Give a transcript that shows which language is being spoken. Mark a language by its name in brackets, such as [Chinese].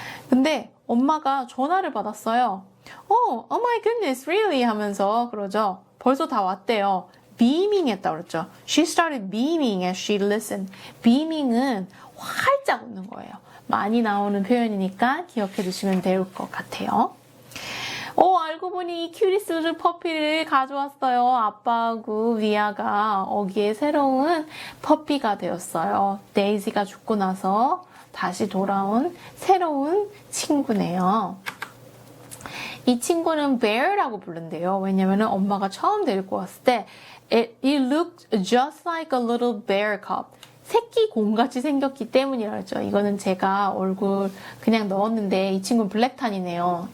[Korean] 근데 엄마가 전화를 받았어요. [English] Oh my goodness, really? [Korean] 하면서 그러죠. 벌써 다 왔대요. beaming 했다고 그랬죠. [English] She started beaming as she listened. [Korean] beaming은 활짝 웃는 거예요. 많이 나오는 표현이니까 기억해 두시면 될 것 같아요. 알고 보니 이 큐리스 퍼피를 가져왔어요. 아빠하고 위아가 어기의 새로운 퍼피가 되었어요. 데이지가 죽고 나서 다시 돌아온 새로운 친구네요. 이 친구는 bear라고 부른대요. 왜냐면 엄마가 처음 데리고 왔을 때 [English] it looked just like a little bear cub. [Korean] 새끼 곰같이 생겼기 때문이라죠. 이거는 제가 얼굴 그냥 넣었는데 이 친구는 블랙탄이네요.